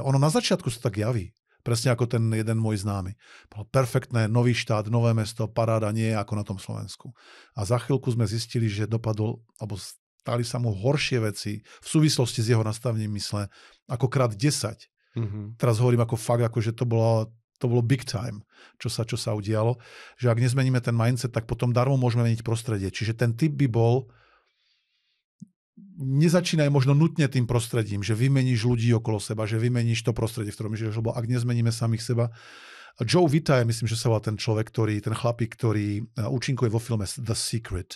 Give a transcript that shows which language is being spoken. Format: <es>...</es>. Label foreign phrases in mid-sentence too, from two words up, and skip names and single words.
<sk>Ono na začiatku sa tak javí. Presne ako ten jeden môj známy. Perfektné, nový štát, nové mesto, paráda, nie ako na tom Slovensku. A za chvíľku sme zistili, že dopadol, alebo stali sa mu horšie veci v súvislosti s jeho nastavením mysle ako krát 10. Mm-hmm. Teraz hovorím ako fakt, ako že to bolo</sk> <en>big time,</en> <sk>čo sa udialo, že ak nezmeníme ten mindset, tak potom darmo môžeme meniť prostredie. Čiže ten tip by bol, nezačínaj možno nutne tým prostredím, že vymeníš ľudí okolo seba, že vymeníš to prostredie, v ktorom žiješ, lebo ak nezmeníme samých seba. Joe Vitale, myslím, že sa volá ten človek, ten chlapík, ktorý účinkuje vo filme The Secret.</sk>